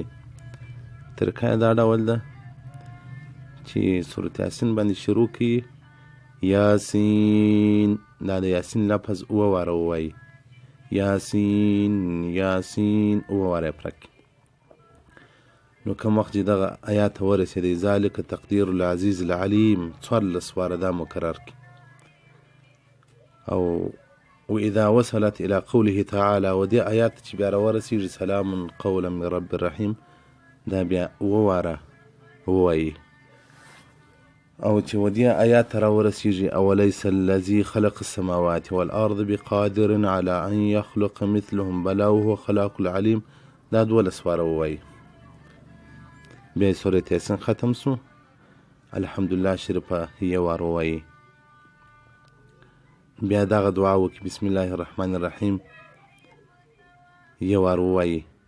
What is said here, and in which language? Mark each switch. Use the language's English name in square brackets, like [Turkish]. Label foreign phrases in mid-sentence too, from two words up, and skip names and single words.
[Pashto] طریقه یې دا ډول ده چې سورت یاسین باندې شروع کړي، یاسین دا د یاسین لفظ 7 واره ووایي، یاسین یاسین 7 واره یې پوره کړي. نو کوم وخت چې دغه آیات ته ورسېدی [Arabic] ذلک تقدیر العزیز العلیم [Pashto] 14 واره دا مکرر کړي. [Arabic] او واذا وصلت الى قوله تعالى، [Pashto] و دې آیات چې بیا راورسېږي [Arabic] سلام قولا من رب الرحیم [Pashto] دا بیا 7 واره ووایي. او چې و دې آیات ته راورسېږي [Arabic] اولیس الذي خلق السماوات والارض بقادر على ان يخلق مثلهم بلا وهو خلاق العلیم [Pashto] دا 12 واره ووایي. بیا سورت یاسین ختم سو، الحمدلله شریفه 1 واره ووایي. بیا دغه دعا وکړي [Arabic] بسم الله الرحمن الرحیم [Pashto] 1 واره ووایي.